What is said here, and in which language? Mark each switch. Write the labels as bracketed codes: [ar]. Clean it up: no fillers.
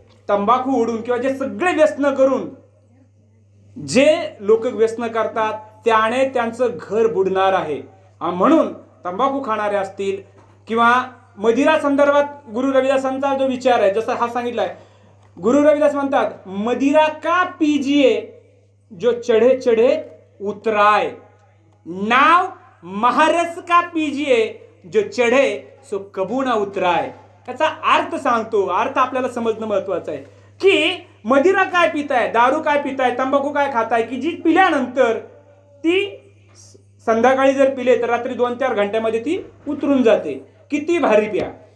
[mr] तंबाखू ओढून किंवा जे सगळे व्यसन करून जे लोक व्यसन करतात त्याने त्यांचं घर बुडणार आहे. म्हणून तंबाखू खाणारे असतील किंवा मदिरा संदर्भात गुरु रविदासांचा जो विचार आहे, जसा हा सांगितलाय, गुरु रविदास म्हणतात, [hi] मदिरा का पीजिए जो चढ़े चढ़े उतराय, नाव महारस का पीजिए जो चढे सो कबू ना उतराय. [mr] त्याचा अर्थ सांगतो. अर्थ आपल्याला समजणं महत्वाचं आहे की मदिरा काय पिताय, दारू काय पिताय, तंबाखू काय खाताय, की जी पिल्यानंतर ती संध्याकाळी जर पिले तर रात्री 2-4 घंट्यामध्ये ती उतरून जाते. किती भारी प्या.